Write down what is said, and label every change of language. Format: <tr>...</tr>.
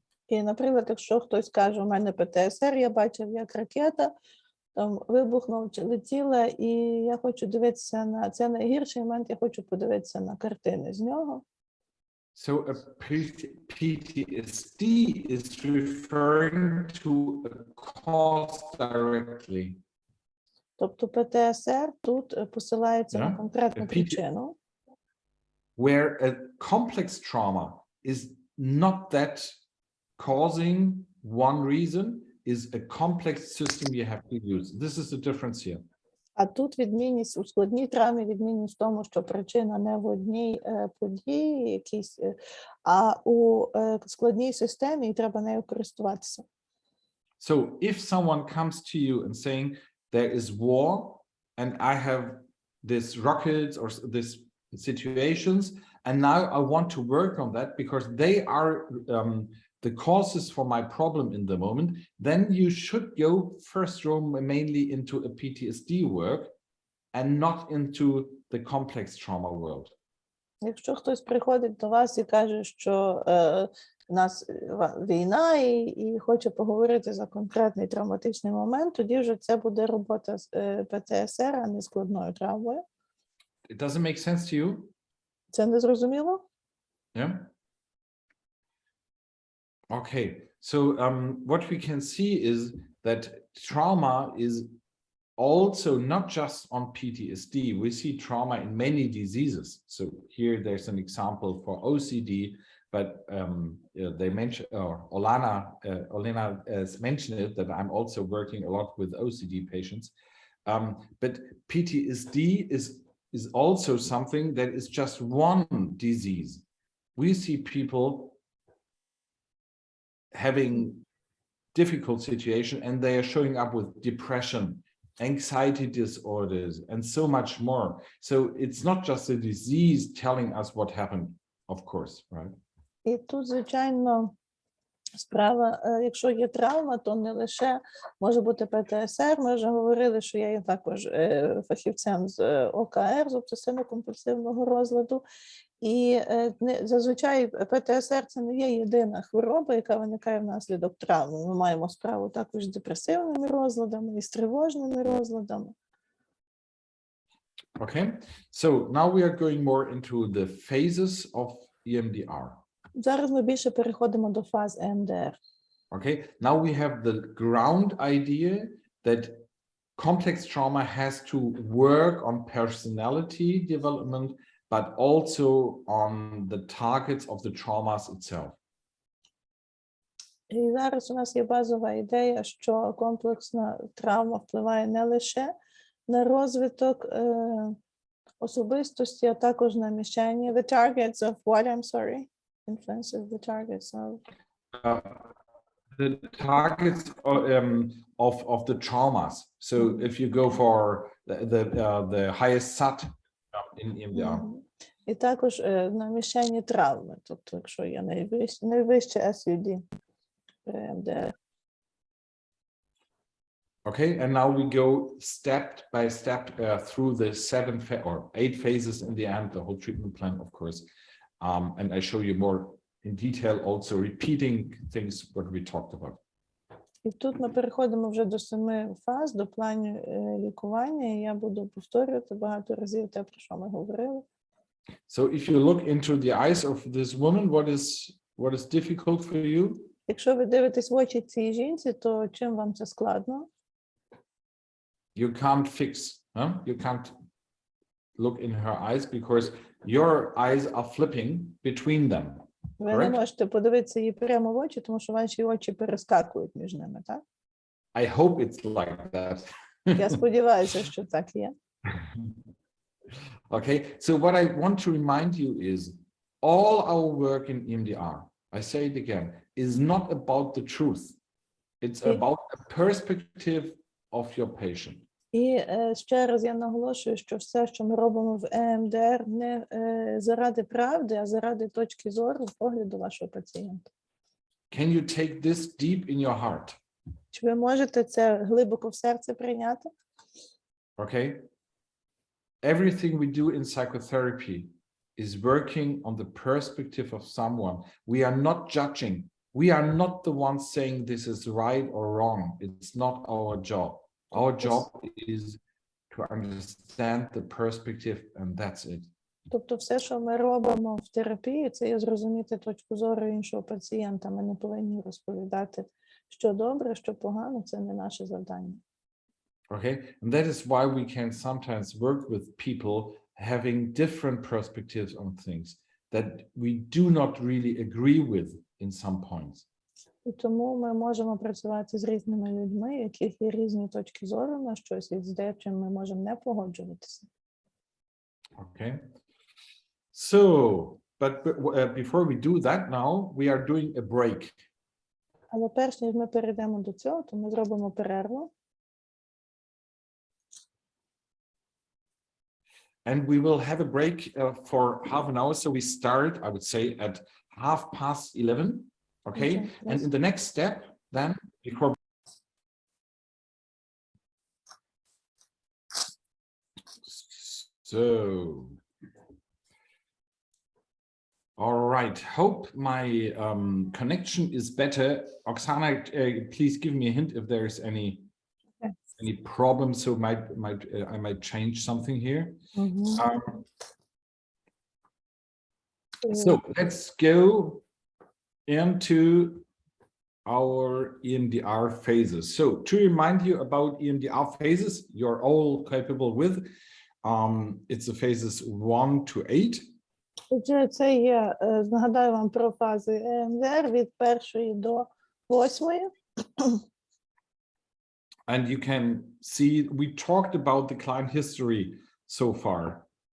<uk>І, наприклад, якщо хтось каже, у мене ПТСР, я бачив, як ракета там вибухнула чи летіла, і я хочу дивитися на це найгірший момент, я хочу подивитися на картини з нього.</uk> <en>So a PTSD is referring to a cause directly.</en> <uk>Тобто ПТСР тут посилається на конкретну причину.</uk> <en>where a complex trauma is not that causing one reason, is a complex system you have to use. This is the difference here.</en> <uk>А тут відмінність у складній травмі, відмінність в тому, що причина не в одній події, якійсь, а у складній системі, і треба нею користуватися.</uk> <en>So if someone comes to you and saying there is war and I have this rockets or this situations, and now I want to work on that because they are the causes for my problem in the moment, then you should go first mainly into a PTSD work and not into the complex trauma world.</en> <uk>Якщо хтось приходить до вас і каже, що у нас війна і хоче поговорити за конкретний травматичний момент, тоді вже це буде робота з ПТСР, а не складною травмою.</uk> <en>It doesn't make sense to you?</en> <uk>Це не зрозуміло?</uk> <en>Yeah. Okay, so what we can see is that trauma is also not just on PTSD. We see trauma in many diseases. So here there's an example for OCD, but they mentioned, Olena has mentioned it, that I'm also working a lot with OCD patients. But PTSD is also something that is just one disease. We see people having difficult situation and they are showing up with depression, anxiety disorders, and so much more. So it's not just a disease telling us what happened, of course, right?</en> <uk>І тут, звичайно, справа, якщо є травма, то не лише може бути ПТСР. Ми вже говорили, що я є також фахівцем з ОКР, з обсесивно-компульсивного розладу. І зазвичай ПТСР – це не є єдина хвороба, яка виникає внаслідок травми. Ми маємо справу також з депресивними розладами і з тривожними розладами.</uk> <en>Okay, so now we are going more into the phases of EMDR.</en> <uk>Зараз ми більше переходимо до фаз EMDR.</uk> <en>Okay, now we have the ground idea that complex trauma has to work on personality development, but also on the targets of the traumas itself.</en> <uk>І зараз у нас є базова ідея, що комплексна травма впливає не лише на розвиток особистості, а також на мішені.</uk> <en>The targets of what, I'm sorry? Influences the targets of... The targets of the traumas. So if you go for the highest SAT in EMDR.</en> <uk>І також на мішені травми, тобто якщо є найвище SUD при EMDR.</uk> <en>Okay, and now we go step by step through the 7 or 8 phases in the end, the whole treatment plan, of course. And I show you more in detail, also repeating things what we talked about.</en> <uk>І тут ми переходимо вже до 7 фаз, до планів лікування, і я буду повторювати багато разів те, про що ми говорили.</uk> <en>So if you look into the eyes of this woman, what is difficult for you?</en> <uk>Якщо ви дивитесь в очі цій жінці, то чим вам це складно?</uk> <en>You can't fix, huh? You can't look in her eyes because your eyes are flipping between them.</en> <uk>Ви не можете подивитися їй прямо в очі, тому що ваші очі перескакують між ними, так?</uk> <en>I hope it's like that.</en> <uk>Я сподіваюся, що так є.</uk> <en>Okay, so what I want to remind you is all our work in EMDR, I say it again, is not about the truth. It's about a perspective of your patient.</en> <uk>І ще раз я наголошую, що все, що ми робимо в EMDR, не заради правди, а заради точки зору, погляду вашого пацієнта.</uk> <en>Can you take this deep in your heart?</en> <uk>Чи ви можете це глибоко в серце прийняти?</uk> <en>Okay. Everything we do in psychotherapy is working on the perspective of someone. We are not judging. We are not the ones saying this is right or wrong. It's not our job. Our job is to understand the perspective, and that's it.</en> <uk>Тобто все, що ми робимо в терапії, це є зрозуміти точку зору іншого пацієнта. Ми не повинні розповідати, що добре, що погано, це не наше завдання.</uk> <en>Okay, and that is why we can sometimes work with people having different perspectives on things that we do not really agree with in some points.</en> <uk>І тому ми можемо працювати з різними людьми, яких є різні точки зору на щось, і з деяким ми можемо не погоджуватися.</uk> <en>Okay. So, but before we do that now, we are doing a break.</en> <uk>Але перш ніж ми перейдемо до цього, то ми зробимо перерву.</uk> <en>And we will have a break for half an hour. So we start, I would say, at 11:30. Okay. Okay, And yes. in the next step, then before. So. All right. Hope my connection is better. Oksana, please give me a hint if there is any problem. So I might change something here. So let's go into our EMDR phases. So to remind you about EMDR phases, you're all capable with. It's the phases 1 to 8.</en> <uk>Отже, це є, нагадаю вам про фази EMDR від 1 до 8.</uk> <en>And you can see, we talked about the client history so far.</en>